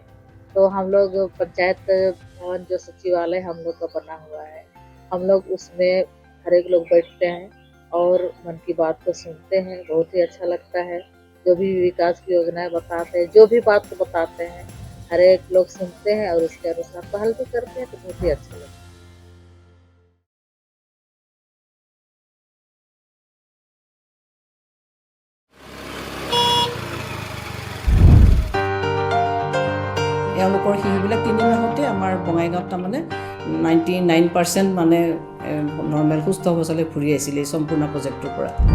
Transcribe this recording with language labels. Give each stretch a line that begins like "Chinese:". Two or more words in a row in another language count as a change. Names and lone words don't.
Hindi: तो हम लोग पंचायत भवन जो सचिवालय हम लोग का बना हुआ है, हम लोग उसमें हर एक लोग बैठते हैं और मन की बात को सुनते हैं। बहुत ही अच्छा लगता है। जो भी विकास की योजनाएं बताते हैं, जो भी बात को बताते हैं, हर एक लोग सुनते हैं और उसके अनुसार पहल भी करते हैं, तो बहुत ही अच्छा लगता है।
Assamese: এওঁলোকৰ শিশুবিলাক 3 মাহতে আমাৰ বঙাইগাঁৱত তাৰমানে 99% মানে নৰ্মেল সুস্থ অৱস্থালৈ ঘূৰি আহিছিলে এই সম্পূৰ্ণ প্ৰজেক্টটোৰ পৰা।